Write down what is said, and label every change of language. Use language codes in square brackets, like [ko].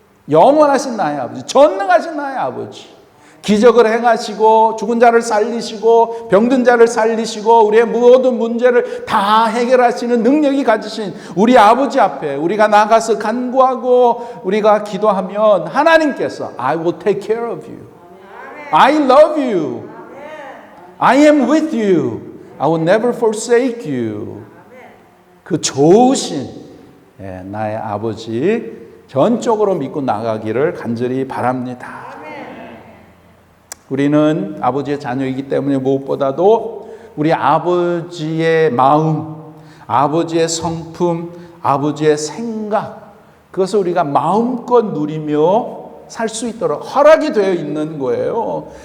[ko] 영원하신 나의 아버지, 전능하신 나의 아버지, 기적을 행하시고 죽은 자를 살리시고 병든 자를 살리시고 우리의 모든 문제를 다 해결하시는 능력이 가지신 우리 아버지 앞에 우리가 나가서 간구하고 우리가 기도하면 하나님께서 [en] I will take care of you. I love you. I am with you. I will never forsake you. [ko] 그 좋으신 나의 아버지 전적으로 믿고 나가기를 간절히 바랍니다. 우리는 아버지의 자녀이기 때문에 무엇보다도 우리 아버지의 마음, 아버지의 성품, 아버지의 생각, 그것을 우리가 마음껏 누리며 살 수 있도록 허락이 되어 있는 거예요.